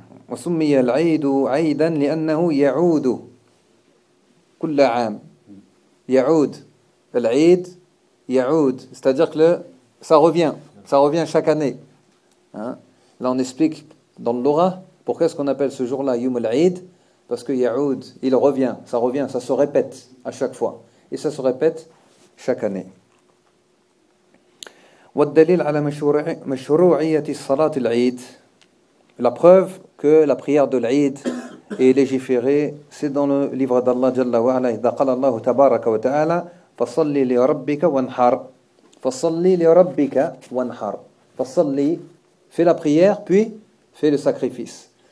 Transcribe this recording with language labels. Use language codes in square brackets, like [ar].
[ar] وَسُمِّيَ الْعَيْدُ عَيْدًا لِأَنَّهُ يَعُودُ كُلَّ عَامٍ [fr] Ya'oud, l'Aïd, Ya'oud, c'est-à-dire que ça revient chaque année. Hein? Là, on explique dans le Lora, pourquoi est-ce qu'on appelle ce jour-là Yom al-Aïd ? Parce que Ya'oud, il revient, ça revient, ça se répète à chaque fois. Et ça se répète chaque année. [ar] والدليل على مشروعية صلاة العيد. [fr] La preuve que la prière de l'Aïd est légiférée, c'est dans le livre d'Allah Jalla wa Ala. Il dit Allah Tabaraka wa Ta'ala, [ar] Fasalli li Rabbika wanhar. Fasalli li Rabbika wanhar. [fr] Fasalli, fais la prière, puis fais le sacrifice.